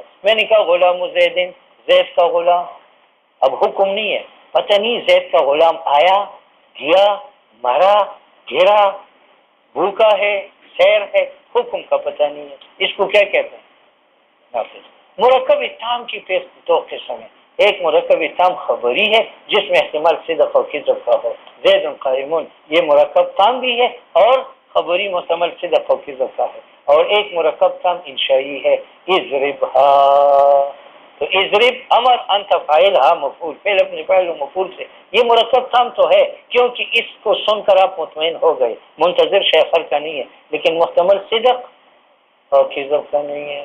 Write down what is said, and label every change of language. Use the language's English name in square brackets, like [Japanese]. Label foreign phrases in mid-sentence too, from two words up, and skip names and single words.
[Urdu] میں نے کہا [Arabic] غلام زیدن، [Urdu] زید کا غلام، اب حکم نہیں ہے، پتہ نہیں زید کا غلام آیا گیا مرا گرا بھوکا ہے سیر ہے، حکم کا پتہ نہیں ہے، اس کو کیا کہتے ہیں؟ ناقص۔ مرکب تام کی دو قسم ہے، ایک مرکب تام خبری ہے جس میں احتمال صدق اور کذب کا ہو، [Arabic] زید قائمون، [Urdu] یہ مرکب تام بھی ہے اور خبری محتمل صدق اور کذب کا ہے، اور ایک مرکب تام انشائی ہے، اضربھا، تو اضرب امر انت فاعل ہا مفعول، فعل اپنے فاعل و مفعول سے، یہ مرکب تام تو ہے کیونکہ اس کو سن کر آپ مطمئن ہو گئے، منتظر شیخر کا نہیں ہے، لیکن محتمل صدق اور کذب کا نہیں ہے۔